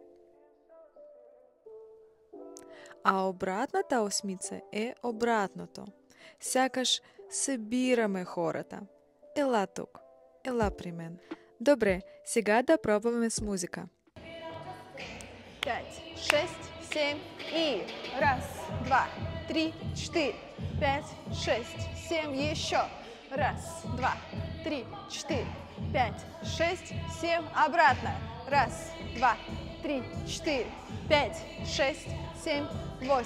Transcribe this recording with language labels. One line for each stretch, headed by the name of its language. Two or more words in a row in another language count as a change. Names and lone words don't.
Bulgarian: А обратната осмица е обратното. Сякаш събираме хората. Ела тук. Ела при мен. Добре, сега да пробваме с музика. 5, 6, 7 и раз, два, три, 4, 5, 6, 7, еще. Раз, два, три, 4, 5, 6, 7, обратно. Раз, два, три, 4, 5, 6, 7, 8.